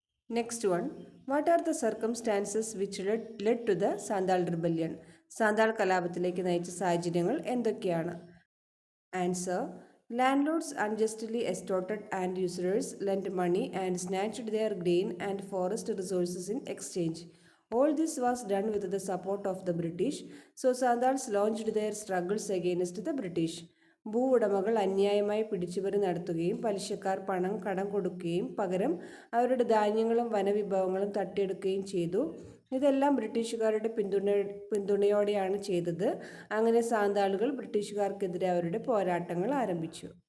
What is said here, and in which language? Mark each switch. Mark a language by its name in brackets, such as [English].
[English] Next one, what are the circumstances which led to the Santhal rebellion? [Malayalam] Santhal കലാപത്തിലേക്ക് നയിച്ച സാഹചര്യങ്ങൾ എന്തൊക്കെയാണ്? [English] Answer, landlords unjustly extorted and usurers lend money and snatched their grain and forest resources in exchange. All this was done with the support of the British, so Sandals launched their struggles against the British. [Malayalam] ഭൂവുടമകൾ അന്യായമായി പിടിച്ചുപറി നടത്തുകയും പലിശക്കാർ പണം കടം കൊടുക്കുകയും പകരം അവരുടെ ധാന്യങ്ങളും വനവിഭവങ്ങളും തട്ടിയെടുക്കുകയും ചെയ്തു. ഇതെല്ലാം ബ്രിട്ടീഷുകാരുടെ പിന്തുണയോടെയാണ് ചെയ്തത്. അങ്ങനെ സാന്താളുകൾ ബ്രിട്ടീഷുകാർക്കെതിരെ അവരുടെ പോരാട്ടങ്ങൾ ആരംഭിച്ചു.